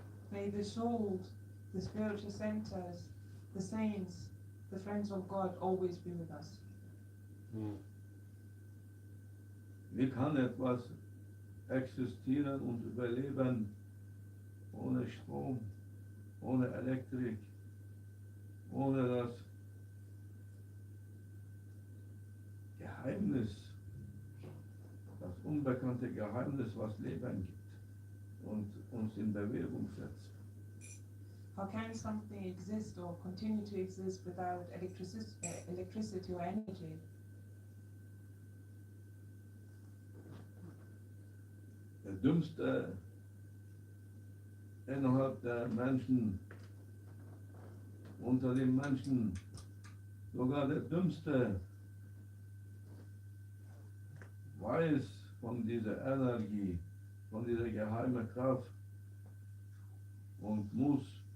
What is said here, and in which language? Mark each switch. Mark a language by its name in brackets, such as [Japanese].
[English] May the souls, the spiritual centers, the saints, the friends of God always be with us. [German] Wie kann etwas existieren und überleben ohne Strom, ohne Elektrik, ohne das Geheimnis, das unbekannte Geheimnis, was Leben gibt und uns in Bewegung setzt? [English] How can something exist or continue to exist without electricity or energy? [German] Der Dümmste innerhalb der Menschen, unter den Menschen, sogar der Dümmste weiß von dieser Energie, von dieser geheimen Kraft und muss